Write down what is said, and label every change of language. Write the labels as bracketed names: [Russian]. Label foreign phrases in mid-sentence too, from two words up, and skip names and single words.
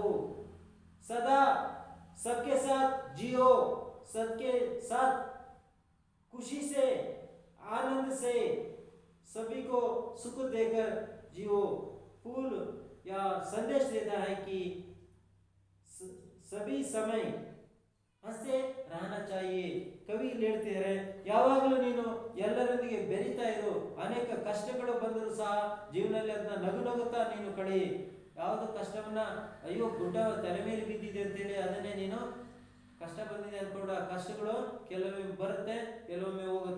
[Hindi] सदा सबके साथ जियो, सबके साथ खुशी से, आनंद से, सभी को सुख देकर जियो. फूल या संदेश देता है कि सभी समय ಹಂಸೆ रहना चाहिए. [Kannada] ಕವಿ ಹೇಳ್ತಿದ್ದಾರೆ, ಯಾವಾಗಲೂ ನೀನು ಎಲ್ಲರೊಂದಿಗೆ ಬೆರೀತಾ ಇರು. ಅನೇಕ ಕಷ್ಟಗಳು ಬಂದರೂ ಸಹ ಜೀವನದಲ್ಲಿ ಅದನ್ನ ನಗುತ್ತಾ ನೀನು ಕಳಿ. ಯಾವುದು ಕಷ್ಟವನ್ನ ಅಯ್ಯೋ ಗುಡ್ಡ ತಲೆ ಮೇಲೆ ಬಿದ್ದಿದೆ ಅಂತೇಳಿ ಅದನ್ನೇ ನೀನು ಕಷ್ಟ ಬಂದಿದೆ ಅನ್ಕೊಂಡು ಆ ಕಷ್ಟಗಳು ಕೆಲವೊಮ್ಮೆ ಬರುತ್ತೆ, ಕೆಲವೊಮ್ಮೆ ಹೋಗುತ್ತೆ.